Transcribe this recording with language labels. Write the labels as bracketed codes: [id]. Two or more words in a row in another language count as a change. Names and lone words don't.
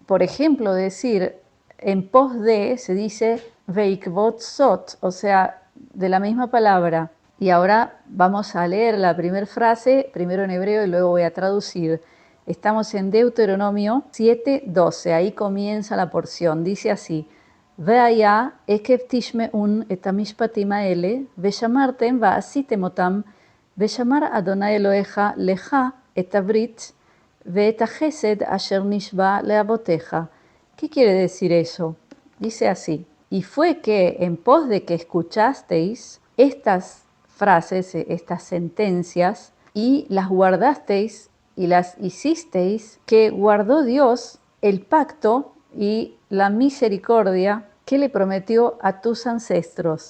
[es] Por ejemplo, decir en pos de se dice [he] בעקבות זאת, [es] o sea, de la misma palabra. Y ahora vamos a leer la primera frase, primero en hebreo y luego voy a traducir. Estamos en Deuteronomio 7:12, ahí comienza la porción, dice así: [he] והיה עקב תשמעון את המשפטים האלה ושמרתם ועשיתם אתם ושמר אדני אלהיך לך את הברית ואת החסד אשר נשבע לאבותיך. [es] ¿Qué quiere decir eso? Dice así: y fue que en pos de que escuchasteis estas frases, estas sentencias, y las guardasteis y las hicisteis, que guardó Dios el pacto y la misericordia que le prometió a tus ancestros.